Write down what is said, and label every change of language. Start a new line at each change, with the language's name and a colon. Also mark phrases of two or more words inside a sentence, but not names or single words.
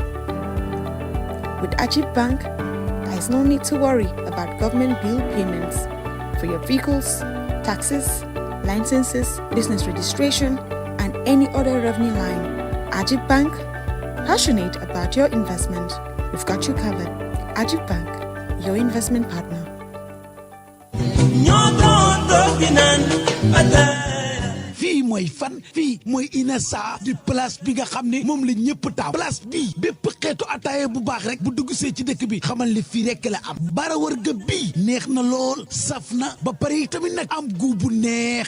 English: With Ajib Bank, there is no need to worry about government bill payments for your vehicles, taxes, licenses, business registration, and any other revenue line. Ajib Bank, passionate about your investment. We've got you covered. Ajib Bank, your investment partner.
Wolof: fii mooy fan fii mooy Inessa di place bi nga xam ne moom la ñëpp taaw place bii bépp xeetu ataaya bu baax rek bu dugg see ci dëkk bi xamal li fii rek la am bara wërga bii neex na lool saf na ba pare tamit nag am gu bu neex